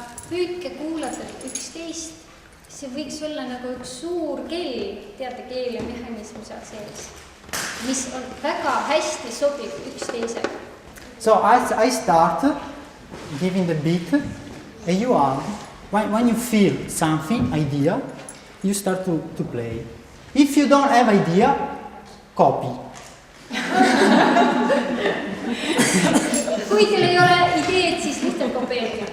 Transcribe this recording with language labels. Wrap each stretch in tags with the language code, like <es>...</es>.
<et>Püüdke kuulata üksteist. See võiks olla nagu üks suur kell, teate keel ja mehhanism seal sees, mis on väga hästi sobib üksteisega.</et> <en>So I start giving the beat and you are, when you feel something, idea, you start to play. If you don't have idea, copy.</en> <et>Kui teil ei ole ideed, siis lihtsalt kopeerige.</et>